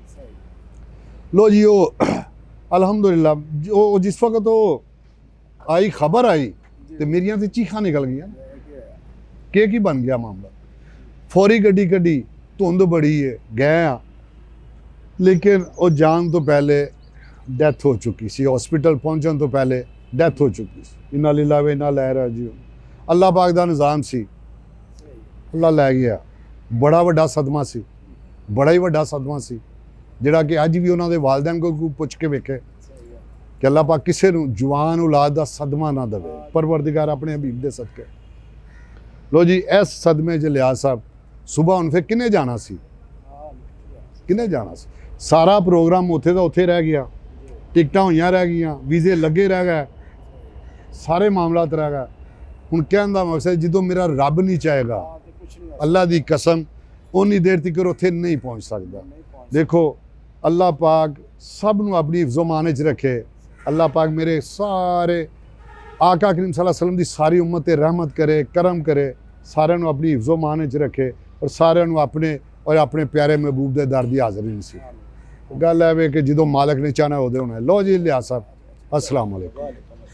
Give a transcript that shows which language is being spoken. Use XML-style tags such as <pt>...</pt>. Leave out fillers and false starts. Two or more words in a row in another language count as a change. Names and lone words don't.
<pa>ਲੋ ਜੀ ਵੋ ਅਲਹਮਦੁਲਿੱਲਾਹ ਜੋ ਜਿਸ ਵਕਤ ਵੋ ਆਈ ਖ਼ਬਰ ਆਈ ਤੋ ਮੇਰੀਆਂ ਤੋ ਚੀਖਾਂ ਨਿਕਲ ਗਈ ਕਿ ਬਣ ਗਿਆ ਮਾਮਲਾ। ਫੌਰੀ ਗੱਡੀ ਕੱਢੀ, ਧੁੰਦ ਬੜੀ ਹੈ, ਗਏ ਹਾਂ, ਲੇਕਿਨ ਵੋ ਜਾਨ ਤੋ ਪਹਿਲੇ ਡੈਥ ਹੋ ਚੁੱਕੀ ਸੀ, ਹਾਸਪਿਟਲ ਪਹੁੰਚਣ ਤੋ ਪਹਿਲੇ ਡੈਥ ਹੋ ਚੁੱਕੀ ਸੀ।</pa> <ar>إنا لله وإنا إليه راجعون.</ar> <pa>ਅੱਲਾਹ ਪਾਕ ਕਾ ਨਿਜ਼ਾਮ ਸੀ, ਅੱਲਾਹ ਲੈ ਗਿਆ। ਬੜਾ ਵੱਡਾ ਸਦਮਾ ਸੀ, ਬੜਾ ਹੀ ਵੱਡਾ ਸਦਮਾ ਸੀ, ਜਿਹੜਾ ਕਿ ਅੱਜ ਭੀ ਉਨ੍ਹਾਂ ਨੇ ਵਾਲਿਦੈਨ ਕੋ ਪੁੱਛ ਕੇ ਵੇਖੇ ਕਿ ਅੱਲਾਹ ਪਾਕ ਕਿਸੀ ਨੂੰ ਜਵਾਨ ਔਲਾਦ ਕਾ ਸਦਮਾ ਨਾ ਦੇਵੇ, ਪਰਵਰਦਿਗਾਰ ਅਪਣੇ ਹਬੀਬ ਦੇ ਸਦਕੇ। ਲੋ ਜੀ ਇਸ ਸਦਮੇ ਚ ਲਿਹਾਜ਼ ਸਾਹਬ ਸੁਬ੍ਹਾ ਹੁਣ ਫਿਰ ਕਿੰਨੇ ਜਾਣਾ ਸੀ, ਕਿੰਨੇ ਜਾਣਾ ਸੀ, ਸਾਰਾ ਪ੍ਰੋਗਰਾਮ ਉੱਥੇ ਦਾ ਉੱਥੇ ਰਹਿ ਗਿਆ, ਟਿਕਟਾਂ ਹੋਈਆਂ ਰਹਿ ਗਈਆਂ, ਵੀਜ਼ੇ ਲੱਗੇ ਰਹਿ ਗਏ, ਸਾਰੇ ਮਾਮਲਾਤ ਰਹਿ ਗਏ। ਹੁਣ ਕਹਿਣ ਦਾ ਮਕਸਦ ਜਦੋਂ ਮੇਰਾ ਰੱਬ ਨਹੀਂ ਚਾਹੇਗਾ ਹਾਂ ਤੇ ਕੁਛ ਨਹੀਂ ਅੱਲਾ ਦੀ ਕਸਮ ਉਨੀ ਦੇਰ ਤੱਕ ਉੱਥੇ ਨਹੀਂ ਪਹੁੰਚ ਸਕਦਾ। ਨਹੀਂ ਪਹੁੰਚ ਦੇਖੋ ਅੱਲਾਹ ਪਾਕ ਸਭ ਨੂੰ ਆਪਣੀ ਹਿਫਜ਼ੋ-ਮਾਨ 'ਚ ਰੱਖੇ। ਅੱਲਾਹ ਪਾਕ ਮੇਰੇ ਸਾਰੇ ਆਕਾ ਕਰੀਮ</pa> <ar>صلى الله عليه وسلم</ar> <pa>ਦੀ ਸਾਰੀ ਉਮਤ ਤੇ ਰਹਿਮਤ ਕਰੇ, ਕਰਮ ਕਰੇ, ਸਾਰਿਆਂ ਨੂੰ ਆਪਣੀ ਹਿਫਜ਼ੋ-ਮਾਨ 'ਚ ਰੱਖੇ ਔਰ ਸਾਰਿਆਂ ਨੂੰ ਆਪਣੇ ਔਰ ਆਪਣੇ ਪਿਆਰੇ ਮਹਿਬੂਬ ਦੇ ਦਰ ਦੀ ਹਾਜ਼ਰੀ ਨਸੀਬ। ਗੱਲ ਹੈ ਵੇ ਕਿ ਜਦੋਂ ਮਾਲਕ ਨੇ ਚਾਹਨਾ ਉਹਦੇ ਹੋਣਾ। ਲੋ ਜੀ ਲਿਆ ਸਾਹਿਬ,</pa> <ar>السلام عليكم.</ar>